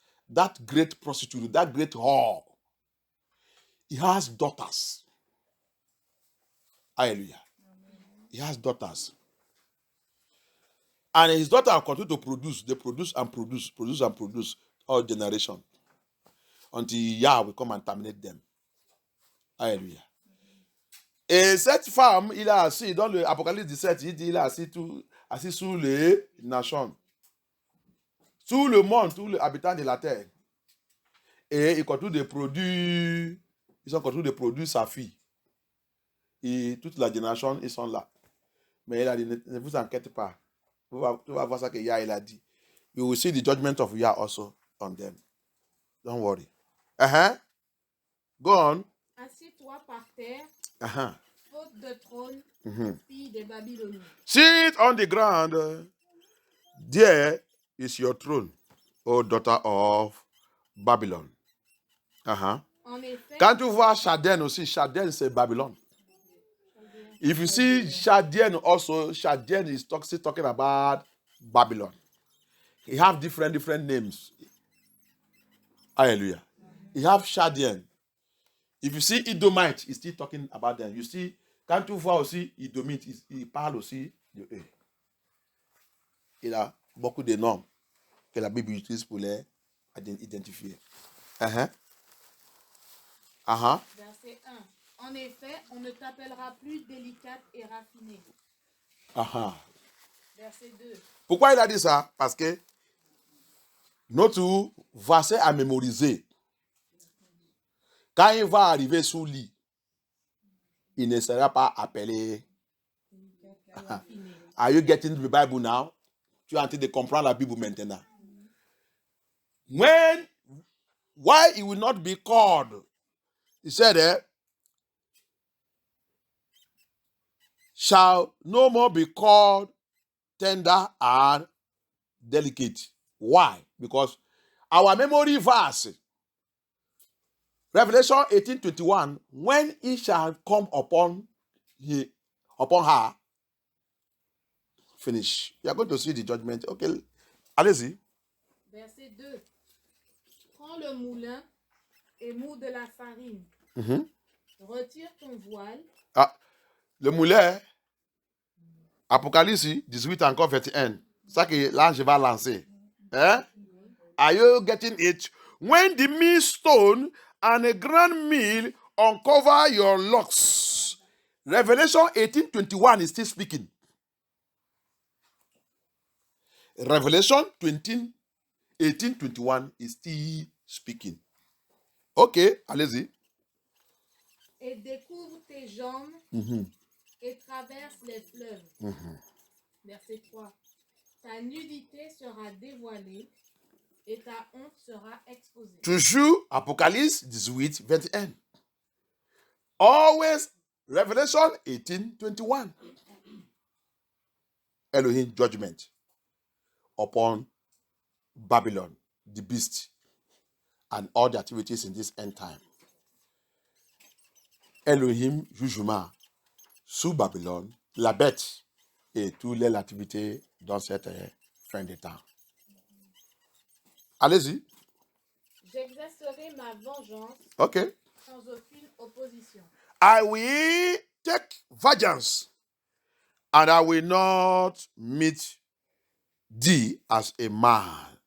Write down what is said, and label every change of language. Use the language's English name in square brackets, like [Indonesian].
[English] That great prostitute, that great whore, he has daughters. Hallelujah. He has daughters. And his daughter continue to produce. They produce and produce all generation. Until Yah will come and terminate them. Hallelujah. [French] Et cette femme, il a assis, dans l'Apocalypse 17, il dit il a assis sous les nations. Tout le monde, tous les habitants de la terre. Et il continue de produire, ils ont continué de produire sa fille. Et toute la génération, ils sont là. Mais il a dit, ne vous inquiétez pas. Tu vas voir ça que Yah, il a dit. [English] You will see the judgment of Yah also on them. Don't worry. Go on. [French] Assieds-toi par terre, Uh-huh. faute de trône, Mhm. fille des Babyloniens. [English] Sit on the ground. There is your throne, O daughter of Babylon. Uh-huh. [French] En effet, Quand tu vois Shaden aussi, Shaden c'est Babylone. [English] If you see Shaden also, Shaden is still talking about Babylon. He have different names. Hallelujah. He have Shaden. If you see Edomite, he's still talking about them. You see, [French] quand tu vois aussi Edomite, il parle aussi de eux. Il a beaucoup de noms que la Bible utilise pour les identifier. Uh-huh. Uh-huh. verset 1. En effet, on ne t'appellera plus délicate et raffinée. Uh-huh. Verset 2. Pourquoi il a dit ça? Parce que notre verset à mémoriser, quand il va arriver sous lit, il ne sera pas appelé. [English] Are you getting the Bible now? [French] Tu es en train de comprendre la Bible maintenant. [English] Why it will not be called? He said, shall no more be called tender and delicate. Why? Because our memory verse, Revelation 18:21, when he shall come upon her, finish. You are going to see the judgment. [French] Okay, allez-y. Verset 2. Prends le moulin et moule de la farine. Mhm. Retire ton voile. Ah, le moulin, Apocalypse 18 encore 21. C'est ça que là je vais lancer. [English] Hein? Are you getting it? When the millstone and a grand mill uncover your locks. Revelation 18:21 is still speaking. Revelation 18:21 is still speaking. [French] Ok, allez-y. Et découvre tes jambes et traverse les fleuves. Verset 3. Ta nudité sera dévoilée et ta honte sera exposée. Toujours Apocalypse 18, 21. [English] Always Revelation 18:21. Elohim judgment upon Babylon, the beast, and all the activities in this end time. [French] Elohim jugement sous Babylone, la bête et toutes les activités dans cette fin de temps. Allez-y. J'exercerai ma vengeance Ok. sans aucune opposition. [English] I will take vengeance, and I will not meet thee as a man.